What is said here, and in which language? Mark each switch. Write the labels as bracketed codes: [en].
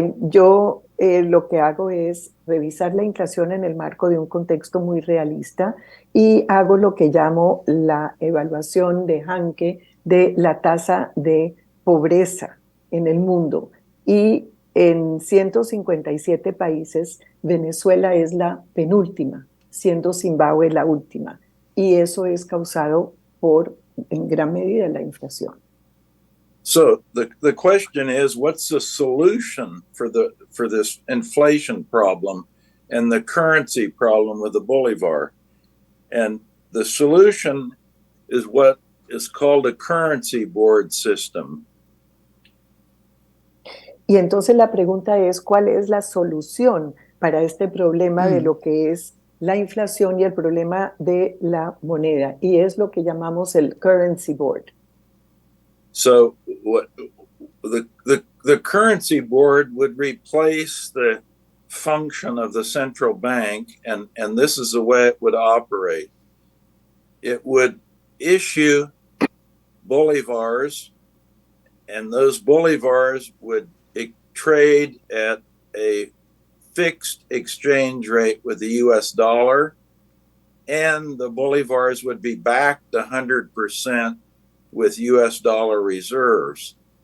[es] Yo lo que hago es revisar la inflación en el marco de un contexto muy realista y hago lo que llamo la evaluación de Hanke de la tasa de pobreza en el mundo. Y en 157 países, Venezuela es la penúltima, siendo Zimbabue la última. Y eso es causado por, en gran medida, la inflación. [en] So the question is, what's the solution for this inflation problem and the currency problem with the Bolivar? And the solution is what is called a currency board system. [es] Y entonces la pregunta es, ¿cuál es la solución para este problema de lo que es la inflación y el problema de la moneda? Y es lo que llamamos el currency board. [en] So what the currency board would replace the function of the central bank, and this is the way it would operate. It would issue bolivars, and those bolivars would trade at a fixed exchange rate with the US dollar, and the bolivars would be backed 100% with US dollar reserves.